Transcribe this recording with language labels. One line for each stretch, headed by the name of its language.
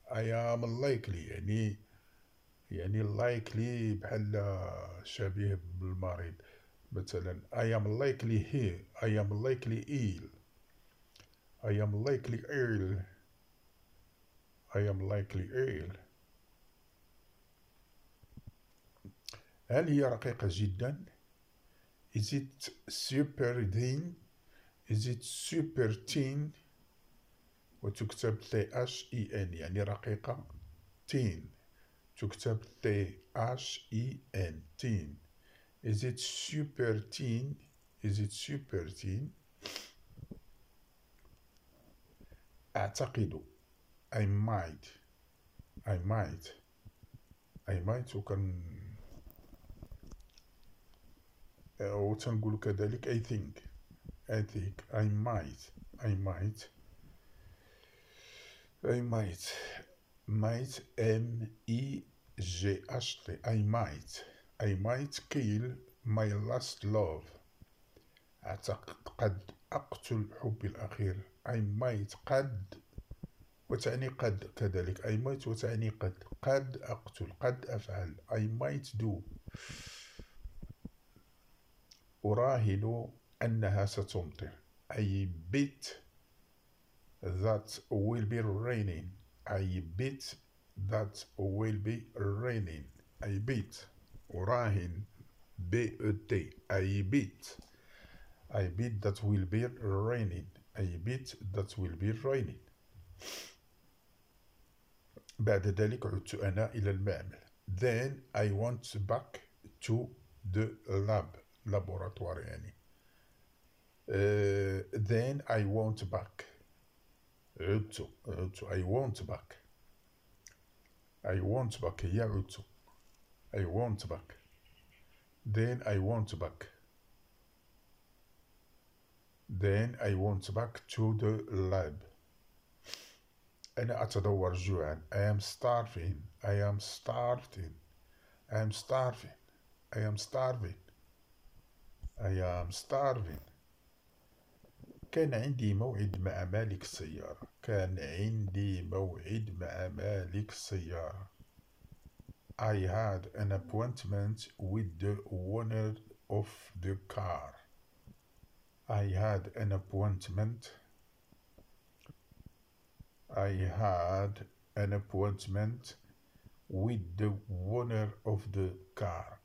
English: I am likely،
Arabic: يعني likely بحال شبيه بالمريض.
English: مثلا I am likely here. I am likely ill. I am likely ill. I am likely ill.
Arabic: هل هي رقيقة جدا؟
English: Is it super thin? Is it super thin?
Arabic: وتكتب THEN، يعني رقيقة.
English: thin تكتب THEN، thin. Is it super thin? Is it super thin?
Arabic: أعتقد.
English: I might. I might. I might.
Arabic: وتنقول كذلك
English: I think. I think. I might. I might. I might. Might. M-I-G-H-T. I might. I might kill my last love.
Arabic: أعتقد قد أقتل حبي الأخير.
English: I might
Arabic: قد، وتعني قد كذلك.
English: I might
Arabic: وتعني قد. قد أقتل، قد أفعل.
English: I might do.
Arabic: أراهن أنها ستمطر.
English: I bet that will be raining. I bet that will be raining. I bet. أراهن. B-E-T. I bet. I bet that will be raining. I bet that will be raining.
Arabic: بعد ذلك عدت أنا إلى المعمل.
English: Then I went back to the lab. Laboratory يعني. Then I went back. عدت. I went back. I went back. يا عدت. I went back. Then I went back. Then I went back to the lab.
Arabic: أنا أتدور جوعا.
English: I am starving. I am starving. I am starving. I am starving. I am starving.
Arabic: كان عندي موعد مع مالك السيارة. كان عندي موعد مع مالك السيارة.
English: I had an appointment with the owner of the car. I had an appointment. I had an appointment with the owner of the car.